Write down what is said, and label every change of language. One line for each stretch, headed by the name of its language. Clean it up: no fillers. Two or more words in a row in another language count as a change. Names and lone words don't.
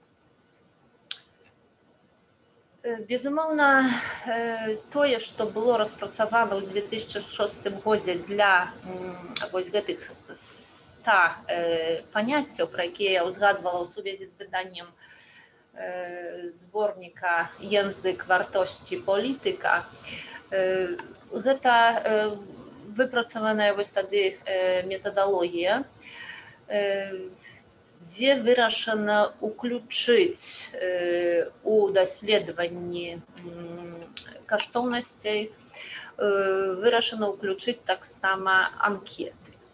Belarusian: Безумоўна, тое, што было распрацавана ў 2006 годзе для вось гэтых 100 паняццяў, пра якія я ўзгадвала ў сувязі з выданнем зборніка «Język wartości polityka», гэта выпрацаваная вось тады метадалогія, дзе вырашана ўключыць у даследаванні каштоўнасцей, вырашана ўключыць таксама анкеты.